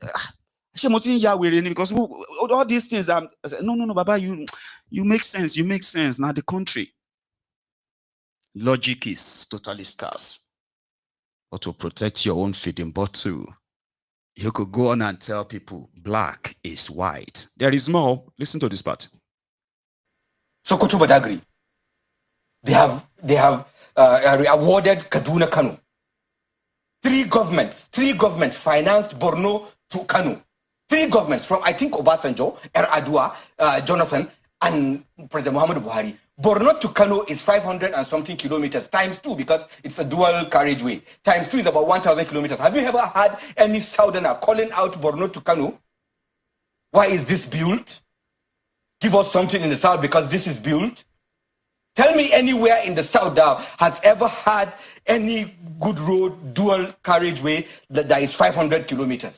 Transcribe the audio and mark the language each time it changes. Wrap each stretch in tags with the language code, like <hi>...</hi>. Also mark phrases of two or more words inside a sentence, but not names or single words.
<en>Because all these things. I said, no, Baba, you make sense. You make sense. Now the country, logic is totally scarce. But to protect your own feeding bottle, you could go on and tell people black is white. There is more. Listen to this part. Sokoto Badagry. They have awarded Kaduna Kano. Three governments financed Borno to Kano. Three governments from, I think, Obasanjo, Adua, Jonathan, and President Muhammadu Buhari. Borno to Kano is 500 and something kilometers, times 2, because it's a dual carriageway. Times 2 is about 1,000 kilometers. Have you ever had any southerner calling out Borno to Kano? Why is this built? Give us something in the south because this is built. Tell me anywhere in the south that has ever had any good road, dual carriageway that is 500 kilometers.</en>